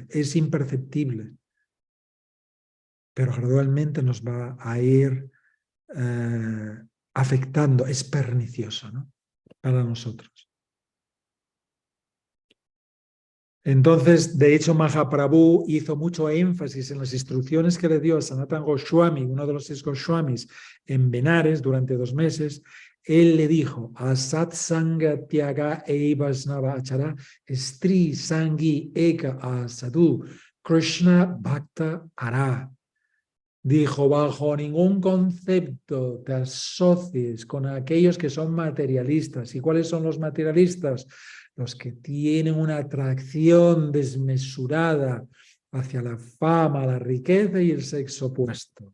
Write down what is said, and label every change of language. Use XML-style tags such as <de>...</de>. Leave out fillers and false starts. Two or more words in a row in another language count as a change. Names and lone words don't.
<es>Es imperceptible, pero gradualmente nos va a ir afectando, es pernicioso, ¿no?, para nosotros. Entonces, de hecho, Mahaprabhu hizo mucho énfasis en las instrucciones que le dio a Sanatana Goswami, uno de los 6 Goswamis, en Benares durante 2 meses. Él le dijo,</es> <bn>অসৎ সঙ্গ ত্যাগ এই বৈষ্ণব আচার, স্ত্রী সঙ্গী এক অসাধু, কৃষ্ণ ভক্ত আর.</bn> <es>Dijo, bajo ningún concepto te asocies con aquellos que son materialistas. ¿Y cuáles son los materialistas? Los que tienen una atracción desmesurada hacia la fama, la riqueza y el sexo opuesto.</es>